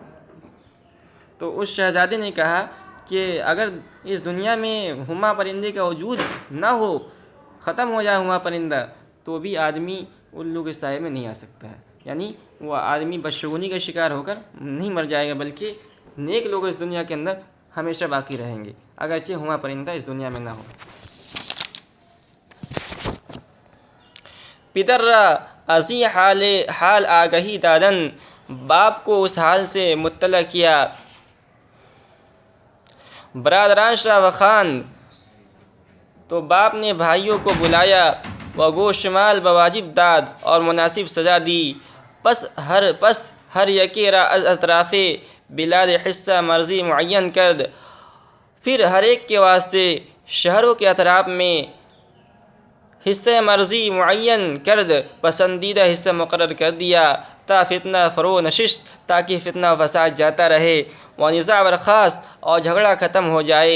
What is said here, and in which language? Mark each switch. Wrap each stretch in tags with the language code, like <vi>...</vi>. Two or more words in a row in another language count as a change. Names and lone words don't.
<ur>تو اس شہزادے نے کہا کہ اگر اس دنیا میں ہما پرندے کا وجود نہ ہو، ختم ہو جائے ہما پرندہ، تو بھی آدمی الو کے سائے میں نہیں آ سکتا ہے، یعنی وہ آدمی بدشگونی کا شکار ہو کر نہیں مر جائے گا، بلکہ نیک لوگ اس دنیا کے اندر ہمیشہ باقی رہیں گے، اگرچہ ہما پرندہ اس دنیا میں نہ ہو۔</ur> <fa>پدر را ازی حال آگہی دادن،</fa> <ur>باپ کو اس حال سے مطلع کیا،</ur> <fa>برادرانش را وخواند،</fa> <ur>تو باپ نے بھائیوں کو بلایا،</ur> <fa>و گو شمال بواجب داد</fa> <ur>اور مناسب سزا دی،</ur> <fa>پس ہر یکے را از اطراف بلاد حصہ مرضی معین کرد،</fa> <ur>پھر ہر ایک کے واسطے شہروں کے اطراف میں حصہ مرضی معین کرد، پسندیدہ حصہ مقرر کر دیا،</ur> <fa>تا فتنہ فرو نشست،</fa> <ur>تاکہ فتنہ و فساد جاتا رہے،</ur> <fa>و نزاع برخاست</fa> <ur>اور جھگڑا ختم ہو جائے۔</ur>